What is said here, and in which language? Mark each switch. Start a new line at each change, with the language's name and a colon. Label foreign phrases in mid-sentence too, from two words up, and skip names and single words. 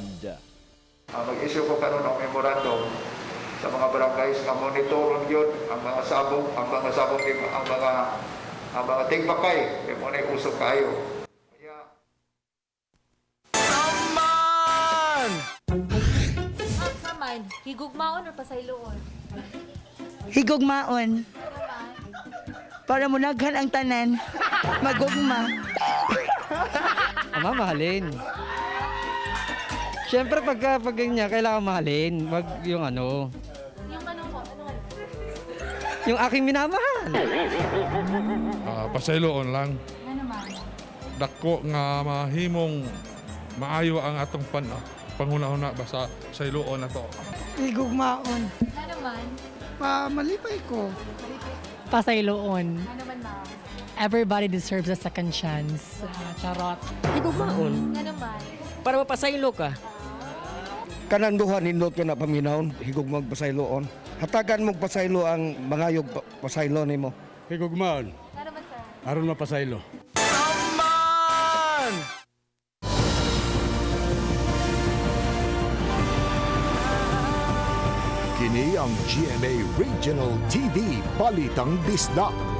Cebuano: Mag-issue ko karon ng memorandum sa mga barangays nga monitoron yun ang mga sabong, ang mga tigbakay kay mo na usok kayo. Saman, higugmaon or pasayloon? Higugmaon. Para munaghan ang tanan, magugma.
Filipino: Ama, mahalin. Siyempre pag ganyan, kailangan mahalin. Yung ano. Yung ano mo? Yung aking minamahal.
Cebuano: Pasayloon lang. Ano man? Dako nga mahimong maayo ang atong panghuna-huna basta sayloon na to. Higugmaon. Ano man? Malipay ko. Pasayloon. Ano man ma'am?
English: Everybody deserves a second chance.
Filipino: Charot.
Cebuano: Higugmaon. Ano man? Para mapasaylo ka. Kanan duha nindot ka na paminahon, higog magpasayloon. Hatagan mong pasaylo ang mangayog pasaylo nimo. Higugmaon. Ano man sir? Aron mapasaylo. Kini ang GMA Regional TV Balitang Bisdak.